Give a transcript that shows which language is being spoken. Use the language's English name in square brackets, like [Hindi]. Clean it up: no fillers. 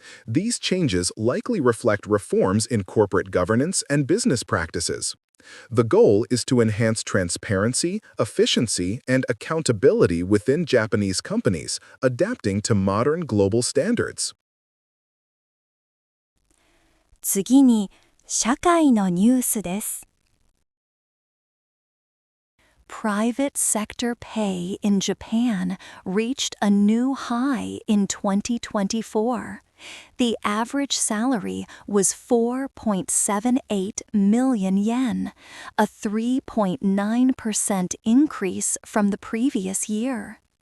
[English] These changes likely reflect reforms in corporate governance and business practices. The goal is to enhance transparency, efficiency, and accountability within Japanese companies, adapting to modern global standards. [Japanese] 次に、社会のニュースです。 [English] Private sector pay in Japan reached a new high in 2024. The average salary was 4.78 million yen, a 3.9% increase from the previous year.